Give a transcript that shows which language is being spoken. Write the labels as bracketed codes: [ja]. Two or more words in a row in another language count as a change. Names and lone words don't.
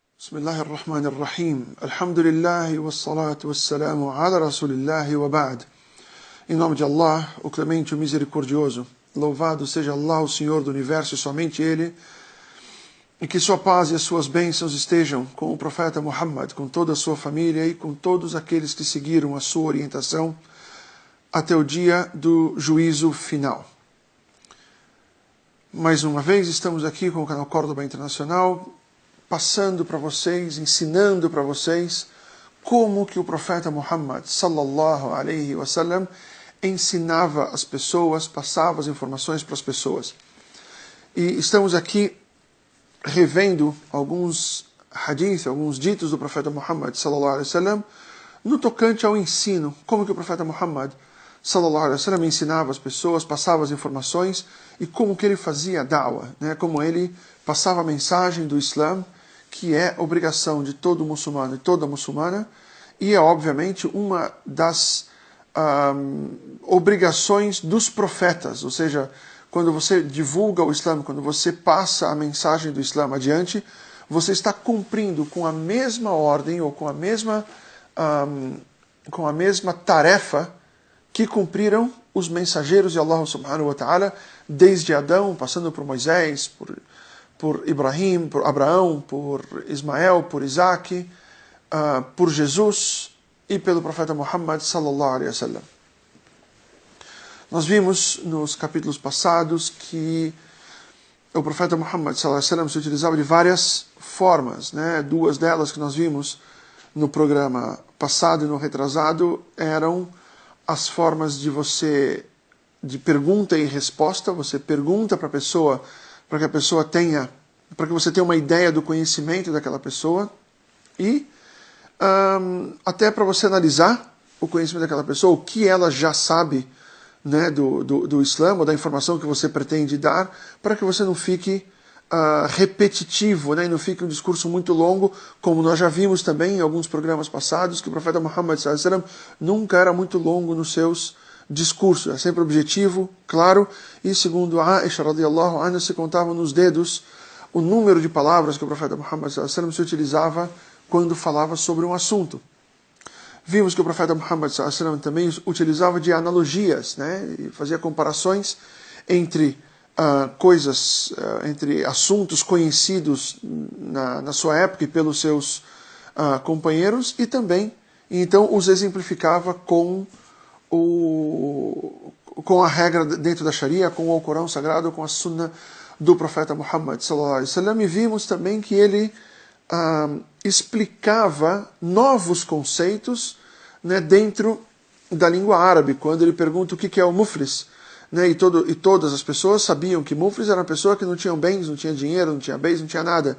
[ar] بسم الله الرحمن الرحيم الحمد لله والصلاة والسلام على رسول الله وبعد. [pt] Em nome de Allah, o Clemente, o Misericordioso. Louvado seja Allah, o Senhor do Universo, e somente Ele. E que sua paz e as suas bênçãos estejam com o profeta Muhammad, com toda a sua família e com todos aqueles que seguiram a sua orientação até o dia do juízo final. Mais uma vez, estamos aqui com o canal Córdoba Internacional, passando para vocês, ensinando para vocês como que o profeta Muhammad [ar] صلى الله عليه وسلم [pt] ensinava as pessoas, passava as informações para as pessoas. E estamos aqui revendo alguns hadiths, alguns ditos do profeta Muhammad [ar] صلى الله عليه وسلم [pt] no tocante ao ensino, como que o profeta Muhammad [ar] صلى الله عليه وسلم [pt] ensinava as pessoas, passava as informações e como que ele fazia da'wah, né? Como ele passava a mensagem do Islã, que é obrigação de todo muçulmano e toda muçulmana, e é obviamente uma das obrigações dos profetas, ou seja, quando você divulga o Islã, quando você passa a mensagem do Islã adiante, você está cumprindo com a mesma ordem ou com a mesma tarefa que cumpriram os mensageiros de Allah [ar] سبحانه وتعالى, [pt] desde Adão, passando por Moisés, por Ibrahim, por Abraão, por Ismael, por Isaac, por Jesus e pelo profeta Muhammad [ar] صلى الله عليه وسلم. [pt] Nós vimos nos capítulos passados que o profeta Muhammad [ar] صلى الله عليه وسلم [pt] se utilizava de várias formas, né? Duas delas que nós vimos no programa passado e no retrasado eram as formas de pergunta e resposta. Você pergunta para a pessoa, para que você tenha uma ideia do conhecimento daquela pessoa e até para você analisar o conhecimento daquela pessoa, o que ela já sabe, né, do Islã, ou da informação que você pretende dar, para que você não fique repetitivo, né, e não fique um discurso muito longo, como nós já vimos também em alguns programas passados, que o profeta Muhammad [ar] صلى الله عليه وسلم [pt] nunca era muito longo nos seus discurso, é sempre objetivo, claro, e segundo Aisha [ar] رضي الله عنها, [pt] se contavam nos dedos o número de palavras que o profeta Muhammad [ar] صلى الله عليه وسلم [pt] se utilizava quando falava sobre um assunto. Vimos que o profeta Muhammad [ar] صلى الله عليه وسلم [pt] também utilizava de analogias, né, e fazia comparações entre entre assuntos conhecidos na sua época e pelos seus companheiros, e também, então, os exemplificava com a regra dentro da Sharia, com o Alcorão Sagrado, com a Sunna do profeta Muhammad [ar] صلى الله عليه وسلم. [pt] E vimos também que ele explicava novos conceitos, né, dentro da língua árabe, quando ele pergunta o que é o muflis, né, e todas as pessoas sabiam que muflis era uma pessoa que não tinha bens, não tinha dinheiro, não tinha bens, não tinha nada.